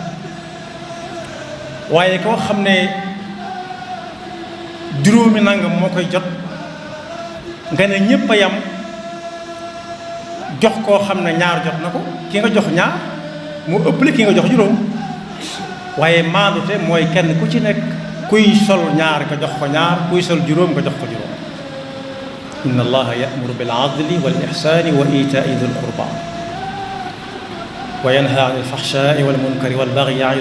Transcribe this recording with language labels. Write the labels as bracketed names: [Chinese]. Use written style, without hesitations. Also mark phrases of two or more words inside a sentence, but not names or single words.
[Wolof] waaye koo xam ne juróomi nangam moo koy jot nga ne ñépp a yam jox koo xam ne ñaar jot na ko ki nga jox ñaar moo ëppale ki nga jox juróom waaye maandute mooy kenn ku ci nekk kuy sol ñaar nga jox ko ñaar kuy sol juróom nga jox ko juróom [Arabic] إن الله يأمر بالعدل والإحسان وإيتاء ذي القربى وينهى عن الفحشاء والمنكر والبغي